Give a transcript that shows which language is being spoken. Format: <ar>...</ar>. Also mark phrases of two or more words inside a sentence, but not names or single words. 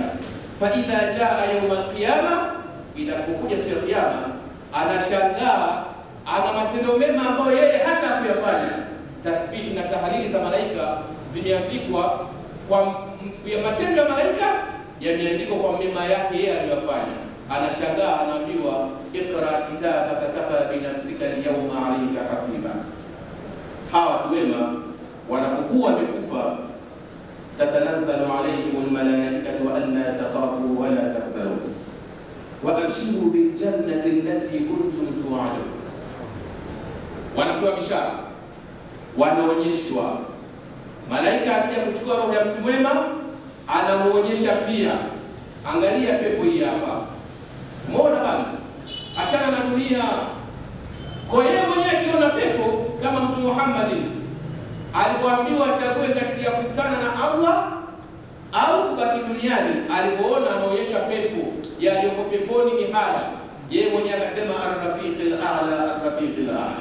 <ar>فإذا جاء يوم القيامة,</ar> <sw>inapokuja siku ya kiyama, anashangaa ana matendo mema ambayo yeye hata hakuyafanya. Tasbihi na tahlili za malaika zimeandikwa kwa matendo ya malaika, yameandikwa kwa mema yake yeye aliyofanya. Anashangaa, anaambiwa</sw> <ar>اقرأ كتابك كفى بنفسك اليوم عليك حسيبا.</ar> <sw>Hawa watu wema wanapokuwa wamekufa,</sw> <ar>تتنزل عليهم الملائكة ألا تخافوا ولا تحزنوا وأبشروا بالجنة التي كنتم توعدون.</ar> <sw>Wanapewa bishara, wanaonyeshwa. Malaika akija kuchukua roho ya mtu mwema, anamuonyesha pia, angalia pepo hii hapa, muona bana, achana na dunia. Kwa yeye mwenyewe akiona pepo, kama mtu Muhammad alipoambiwa achague kati ya kukutana na Allah au kubaki duniani, alipoona anaonyesha pepo, yaliyoko peponi ni haya, yeye mwenyewe akasema</sw> <ar>الرفيق الأعلى، الرفيق الأعلى.</ar>